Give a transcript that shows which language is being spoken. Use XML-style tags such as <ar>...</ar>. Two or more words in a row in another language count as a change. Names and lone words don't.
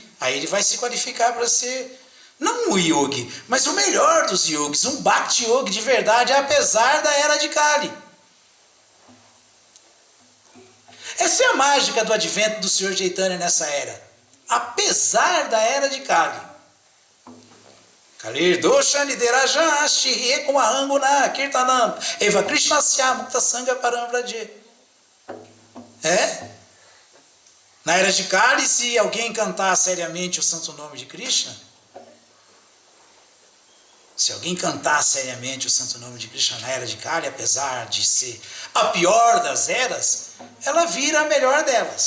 <pt>Aí ele vai se qualificar para ser, não um yogi, mas o melhor dos yogis, um bhakti yogi de verdade, apesar da era de Kali. Essa é a mágica do advento do Senhor Chaitanya nessa era. Apesar da era de Kali.</pt> <sa>Kalir dosha nideraja shrihe kumahanguna kirtanam eva krishna syamukta sangha parambraje.</sa> <pt>Na era de Kali, se alguém cantar seriamente o santo nome de Krishna, se alguém cantar seriamente o santo nome de Krishna na era de Kali, apesar de ser a pior das eras, ela vira a melhor delas.</pt>